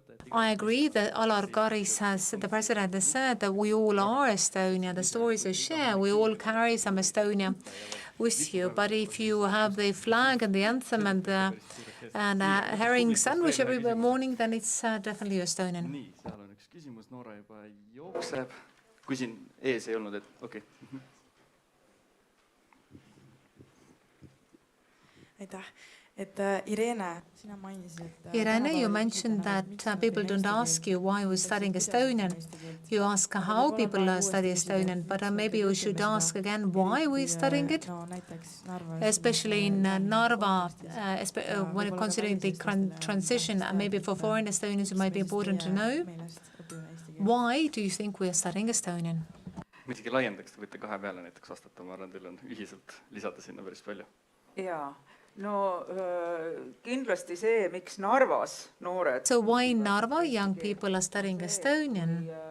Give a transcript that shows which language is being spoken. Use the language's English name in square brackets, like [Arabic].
[English] I agree that Alar Karis the president has said that we all are Estonia. The stories are shared. We all carry some Estonia with you. But if you have the flag and the anthem and the herring sandwich every morning, then it's definitely Estonian. [Estonian] Nii, seal on üks küsimus, Noora juba jookseb. Kui siin ees ei olnud, et okei. Aitäh. Irene, sina mainisid, [English] Irene, you mentioned that people don't ask you why we're studying Estonian. You ask how people study Estonian, but maybe we should ask again why we're studying it. Especially in Narva, when considering the transition, and maybe for foreign Estonians, it might be important to know. Why do you think we are studying Estonian? [Estonian] Muidugi laiendaks, te võite kahe peale näiteks vastata, ma arvan, teil on ühiselt lisada sinna päris palju. Jaa. No kindlasti see, miks Narvas noored. [English] So why in Narva young people are studying Estonian?